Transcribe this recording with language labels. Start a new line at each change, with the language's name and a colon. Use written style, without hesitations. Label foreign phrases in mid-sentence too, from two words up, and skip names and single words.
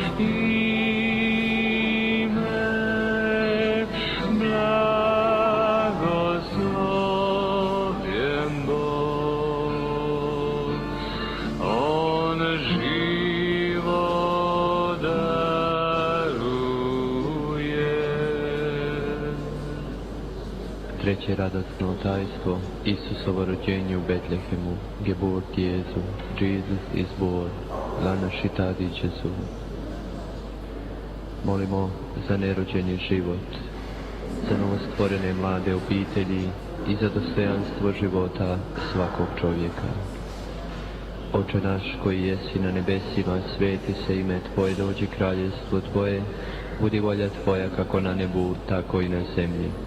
Croatian: ime, blagoslovljen Bog, on život daruje. Treće radosno tajstvo, Isusovo rođenje u Betlehemu,
German: Geburt Jesu,
English: Jesus is born,
Italian: la nascita di Gesù.
Croatian: Molimo za nerođeni život, za novostvorene mlade obitelji i za dostojanstvo života svakog čovjeka. Oče naš koji jesi na nebesima, sveti se ime Tvoje, dođi kraljevstvo Tvoje, budi volja Tvoja kako na nebu, tako i na zemlji.